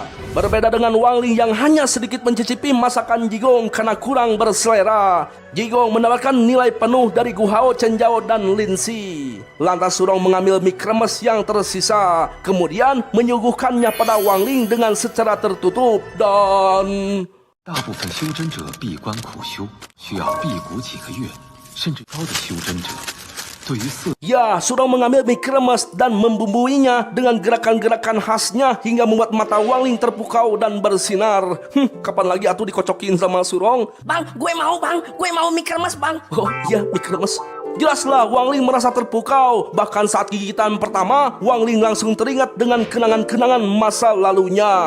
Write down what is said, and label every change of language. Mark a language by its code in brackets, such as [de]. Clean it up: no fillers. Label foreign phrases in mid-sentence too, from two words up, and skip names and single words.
[id] Berbeda dengan Wang Ling yang hanya sedikit mencicipi masakan Jigong karena kurang berselera, Jigong mendapatkan nilai penuh dari Gu Hao, Chen Zhao, dan Lin Si. Lantas Surong mengambil mie kremes yang tersisa, kemudian menyuguhkannya pada Wang Ling dengan secara tertutup dan... [zh] 大部分修真者闭关苦修，需要辟谷几个月，甚至高的修真者， [id] Ya, Surong mengambil mie kremes dan membumbuinya dengan gerakan-gerakan khasnya hingga membuat mata Wang Ling terpukau dan bersinar. Kapan lagi atuh dikocokin sama Surong? Bang, gue mau mie kremes bang. Oh iya, mie kremes. Jelaslah Wang Ling merasa terpukau. Bahkan saat gigitan pertama, Wang Ling langsung teringat dengan kenangan-kenangan masa lalunya.